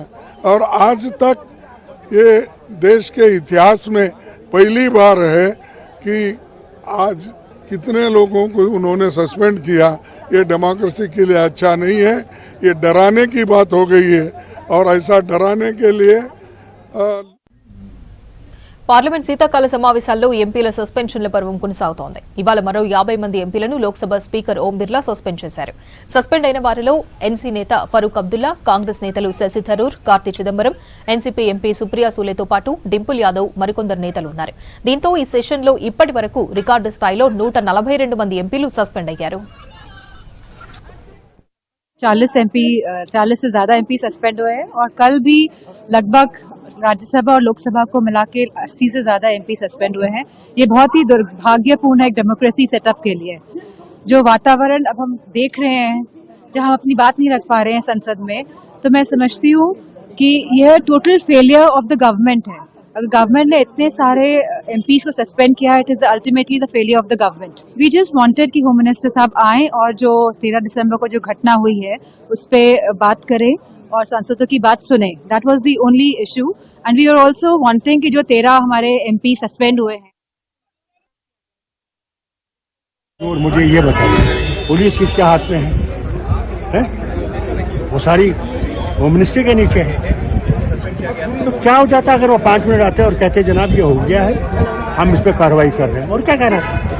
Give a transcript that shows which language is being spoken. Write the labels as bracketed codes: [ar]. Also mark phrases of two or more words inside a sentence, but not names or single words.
[hi] और आज तक ये देश के इतिहास में पहली बार है कि आज कितने लोगों को उन्होंने सस्पेंड किया। ये डेमोक्रेसी के लिए अच्छा नहीं है, ये डराने की बात हो गई है। और ऐसा डराने के लिए [te] పార్లమెంట్ శీతాకాల సమావేశాల్లో ఎంపీల సస్పెన్షన్ల పర్వం కొనసాగుతోంది. ఇవాళ మరో 50 మంది ఎంపీలను లోక్సభ స్పీకర్ ఓం బిర్లా సస్పెండ్ చేశారు. సస్పెండ్ అయిన వారిలో ఎన్సీ నేత ఫరూక్ అబ్దుల్లా, కాంగ్రెస్ నేతలు శశి థరూర్, కార్తి చిదంబరం, ఎన్సీపీ ఎంపీ సుప్రియా సూలేతో పాటు డింపుల్ యాదవ్ మరికొందరు నేతలు ఉన్నారు. దీంతో ఈ సెషన్లో ఇప్పటి వరకు రికార్డు స్థాయిలో 142 మంది ఎంపీలు సస్పెండ్ అయ్యారు. [hi] 40 से ज्यादा [en] MP suspend [hi] हुए हैं और कल भी लगभग राज्यसभा और लोकसभा को मिला के 80 से ज्यादा [en] MP suspend [hi] हुए हैं। ये बहुत ही दुर्भाग्यपूर्ण है एक [en] democracy setup [hi] के लिए। जो वातावरण अब हम देख रहे हैं जहां हम अपनी बात नहीं रख पा रहे हैं संसद में, तो मैं समझती हूँ कि यह [en] total failure of the government [hi] है। अगर गवर्नमेंट ने इतने सारे एमपीज को सस्पेंड किया है, [en] it is ultimately the failure of the government. we just wanted [hi] कि [en] home minister [hi] साहब आए और जो 13 दिसंबर को जो घटना हुई है उस पे बात करें और सांसदों की बात सुने। [en] that was the only issue and we are also wanting [hi] कि जो 13 हमारे एमपी सस्पेंड हुए हैं। और मुझे ये बताइए पुलिस किसके हाथ में है? वो सारी [en] home ministry [hi] के नीचे है। तो क्या हो जाता अगर वो 5 मिनट आते और कहते जनाब ये हो गया है, हम इस पर कार्रवाई कर रहे हैं, और क्या कहना है?